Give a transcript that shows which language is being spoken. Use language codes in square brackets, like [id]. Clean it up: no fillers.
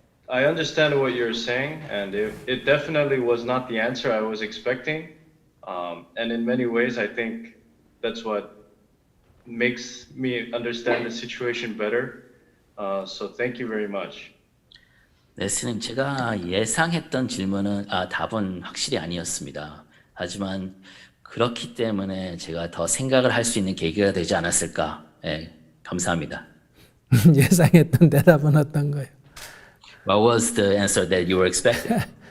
[en] I understand what you're saying, and it definitely was not the answer I was expecting. And in many ways, I think that's what makes me understand the situation better. So thank you very much. [ko] 네, 스님, 제가 예상했던 답은 확실히 아니었습니다. 하지만 그렇기 때문에 제가 더 생각을 할 수 있는 계기가 되지 않았을까. 네, 감사합니다. 예상했던 대답은 어떤 거예요? [en] What was the answer that you were expecting?